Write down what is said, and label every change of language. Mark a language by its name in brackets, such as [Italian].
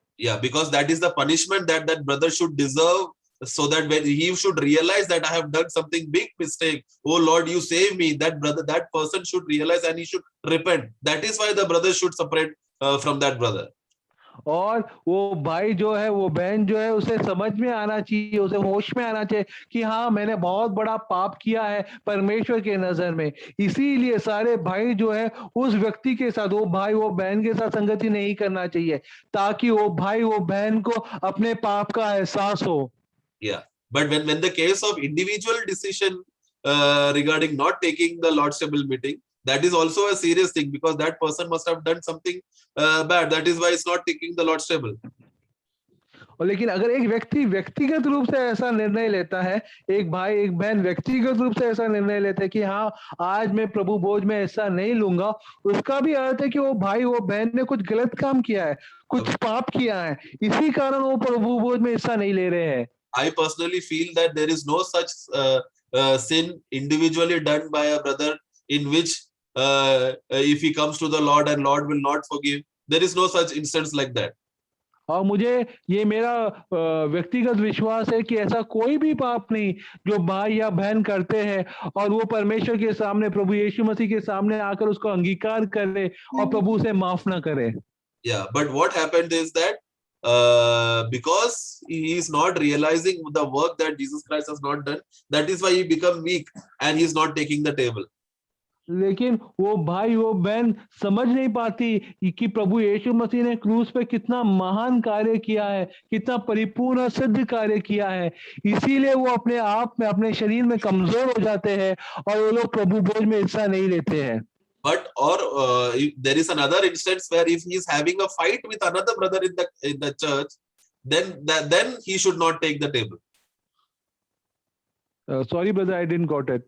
[English] Yeah, because that is the punishment that that brother should deserve, so that when he should realize that I have done something big mistake, oh Lord, you save me. That brother, that person should realize and he should repent. That is why the brother should separate from that brother. [Hindi] और वो भाई जो है वो बहन जो है उसे समझ में आना चाहिए, उसे होश में आना चाहिए कि हाँ मैंने बहुत बड़ा पाप किया है परमेश्वर के नजर में। इसीलिए सारे भाई जो है उस व्यक्ति के साथ, वो भाई वो बहन के साथ संगति नहीं करना चाहिए, ताकि वो भाई वो बहन को अपने पाप का एहसास हो। [English] Yeah, but when the case of individual decision regarding not taking the Lord's table meeting, that is also a serious thing, because that person must have done something bad. That is why it's not taking the Lord's table. [Hindi] और लेकिन अगर एक व्यक्ति व्यक्तिगत रूप से ऐसा निर्णय लेता है, एक भाई एक बहन व्यक्तिगत रूप से ऐसा निर्णय लेता है कि हाँ आज मैं प्रभु भोज में ऐसा नहीं लूंगा, उसका भी अर्थ है कि वो भाई वो बहन ने कुछ गलत काम किया है, कुछ पाप किया है, इसी कारण वो प्रभु भोज में हिस्सा नहीं ले रहे हैं। [English] I personally feel that there is no such sin individually done by a brother in which if he comes to the Lord and Lord will not forgive. There is no such instance like that. [Hindi] और मुझे ये मेरा व्यक्तिगत विश्वास है कि ऐसा कोई भी पाप नहीं जो भाई या बहन करते हैं और वो परमेश्वर के सामने, प्रभु यीशु मसीह के सामने आकर उसको अंगीकार करे और प्रभु उसे माफ ना करे। [English] Yeah, but what happened is that because he is not realizing the work that Jesus Christ has not done, that is why he become weak and he is not taking the table. [Hindi] लेकिन वो भाई वो बहन समझ नहीं पाती कि प्रभु यीशु मसीह ने क्रूस पे कितना महान कार्य किया है, कितना परिपूर्ण सिद्ध कार्य किया है, इसीलिए वो अपने आप में अपने शरीर में कमजोर हो जाते हैं और वो लोग प्रभु भोज में हिस्सा नहीं लेते हैं। [English] But there is another instance where if he is having a fight with another brother in the church, then he should not take the table. Sorry brother, I didn't got it.